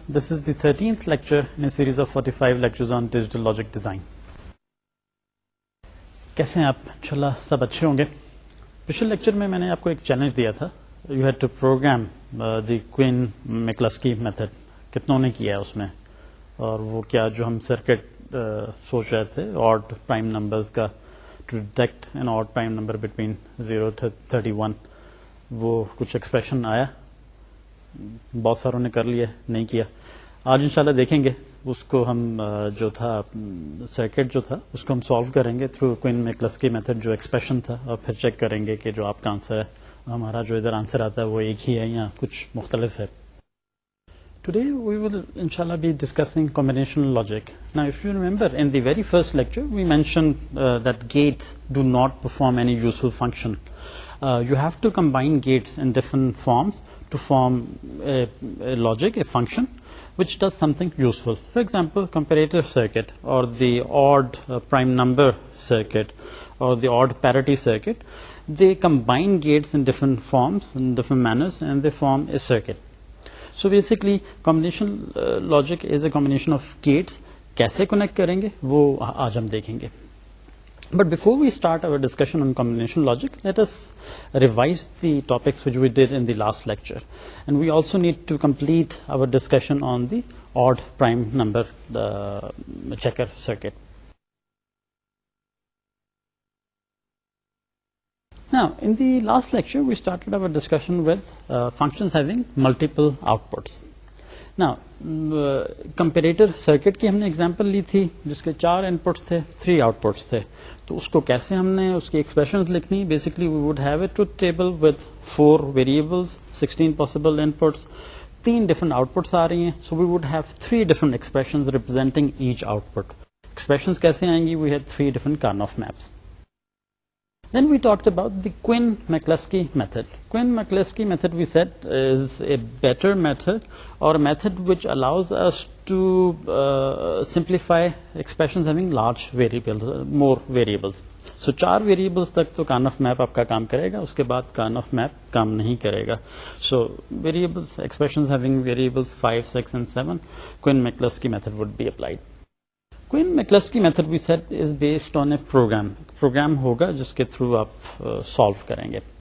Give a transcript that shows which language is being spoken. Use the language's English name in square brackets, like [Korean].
[English] This is the 13th lecture in a series of 45 lectures on digital logic design. [Hindi] कैसे हैं आप? इंशाल्लाह सब अच्छे होंगे. पिछले लेक्चर में मैंने आपको एक चैलेंज दिया था. [English] You had to program the Quinn-McCluskey method. [Hindi] कितनों ने किया है उसमें, और वो क्या जो हम सर्किट सोच रहे थे [English] odd prime numbers [Hindi] का, [English] to detect an odd prime number between 0 to 31, [Hindi] वो कुछ एक्सप्रेशन आया. बहुत सारों ने कर लिया, नहीं किया. आज इंशाल्लाह देखेंगे उसको. हम जो था सर्किट जो था उसको हम सॉल्व करेंगे थ्रू क्विन-मैक्लस्की मेथड, जो एक्सप्रेशन था, और फिर चेक करेंगे कि जो आपका आंसर है, हमारा जो इधर आंसर आता है वो एक ही है या कुछ मुख्तलिफ है. [English] Today we will inshallah be discussing combinational logic. Now if you remember, in the very first lecture we mentioned that gates do not perform any useful function. You have to combine gates in different forms to form a logic, a function, which does something useful. For example, comparator circuit, or the odd prime number circuit, or the odd parity circuit, they combine gates in different forms, in different manners, and they form a circuit. So basically, combinational logic is a combination of gates. [Hindi] कैसे connect करेंगे वो आज हम देखेंगे. [English] But before we start our discussion on combinational logic, let us revise the topics which we did in the last lecture. And we also need to complete our discussion on the odd prime number checker circuit. Now, in the last lecture, we started our discussion with functions having multiple outputs. [Hindi] Now, comparator circuit की हमने example ली थी जिसके 4 inputs थे, 3 outputs थे. तो उसको कैसे हमने उसकी एक्सप्रेशंस लिखनी? [English] basically we would have a truth table with 4 variables, 16 possible inputs, 3 different outputs [Hindi] आ रही हैं. [English] So we would have 3 different expressions representing each output. [Hindi] Expressions कैसे आएंगी? [English] We had 3 different Karnaugh maps. Then we talked about the Quinn-McCluskey method. Quinn-McCluskey method, we said, is a better method, or a method which allows us to simplify expressions having large variables, more variables. [Hindi] So 4 variables तक तो Karnaugh map आपका काम करेगा, उसके बाद Karnaugh map काम नहीं करेगा. [English] So variables, expressions having variables 5, 6 and 7, Quinn-McCluskey method would be applied. Quinn-McCluskey method we said is based on a program [Hindi] होगा जिसके थ्रू आप solve करेंगे.